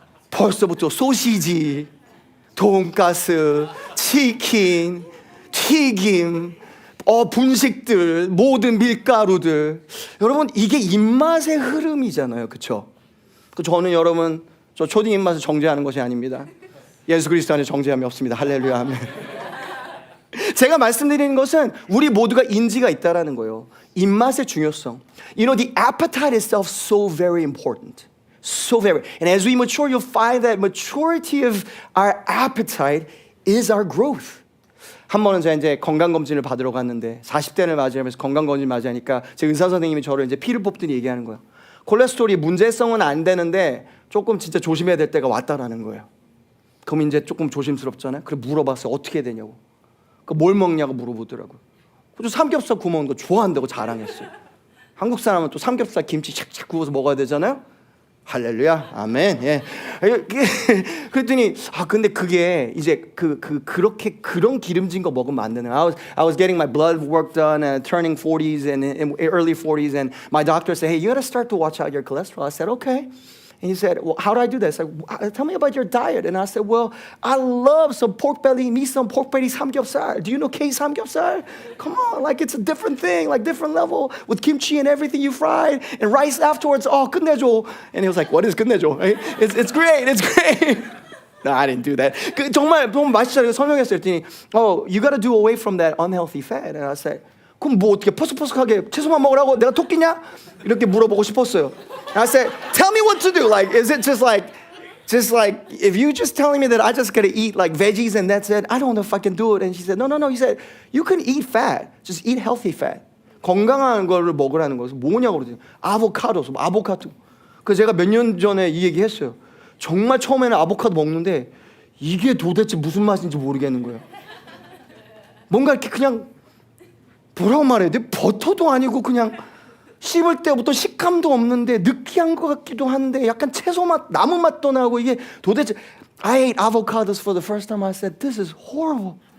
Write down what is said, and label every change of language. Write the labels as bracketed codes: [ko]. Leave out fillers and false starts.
[ko] 벌써부터 소시지, 돈가스, 치킨, 튀김, 분식들, 모든 밀가루들. 여러분, 이게 입맛의 흐름이잖아요. 그렇죠? 저는 여러분, 저 초딩 입맛을 정죄하는 것이 아닙니다. 예수 그리스도 안에 정죄함이 없습니다. 할렐루야, 아멘. 제가 말씀드리는 것은 우리 모두가 인지가 있다라는 거예요. 입맛의 중요성. [en] You know, the appetite itself is so very important. So very. And as we mature, you'll find that maturity of our appetite is our growth. [ko] 한 번은 제가 이제 건강검진을 받으러 갔는데 40대를 맞이하면서 건강검진 맞이하니까 제 의사 선생님이 저를 이제 피를 뽑더니 얘기하는 거예요. 콜레스테롤이 문제성은 안 되는데 조금 진짜 조심해야 될 때가 왔다라는 거예요. 그럼 이제 조금 조심스럽잖아요. 그래 물어봤어요. 어떻게 되냐고. 뭘 먹냐고 물어보더라고요. 저 삼겹살 구워 먹는 거 좋아한다고 자랑했어요. 한국 사람은 또 삼겹살 김치 착착 구워서 먹어야 되잖아요. 할렐루야, 아멘. 예. 그랬더니 근데 그게 이제 그렇게 그런 기름진 거 먹으면 안 되는. [en] I was getting my blood work done and turning 40s and in early 40s and my doctor said, hey, you got to start to watch out your cholesterol. I said, okay. And he said, well, how do I do this? I said, tell me about your diet. And I said, well, I love some pork belly, me some pork belly samgyeopsal. Do you know K samgyeopsal? Come on, like it's a different thing, like different level with kimchi and everything you fried and rice afterwards. [ko] 끝내줘. [en] And he was like, what is [ko] 끝내줘? [en] It's great, it's great. No, I didn't do that. [ko] 정말 너무 맛있잖아요. 설명했어요. 했더니, [en] you got to do away from that unhealthy fat. And I said, [ko] 그럼 뭐 어떻게 퍼석퍼석하게 채소만 먹으라고 내가 토끼냐? 이렇게 물어보고 싶었어요. [en] And I said, tell me what to do. Like, is it just like if you just telling me that I just gotta eat like veggies and that's it, I don't know if I can do it. And she said, no. He said, you can eat fat. Just eat healthy fat. [ko] 건강한 거를 먹으라는 거예요. 뭐냐고 그러더니 아보카도. 그래서 제가 몇 년 전에 이 얘기 했어요. 정말 처음에는 아보카도 먹는데 이게 도대체 무슨 맛인지 모르겠는 거예요. 뭔가 이렇게 그냥 뭐라고 말해야 돼? 버터도 아니고 그냥 씹을 때부터 식감도 없는데 느끼한 것 같기도 한데 약간 채소 맛, 나무 맛도 나고 이게 도대체 [en] I ate avocados for the first time. I said, this is horrible.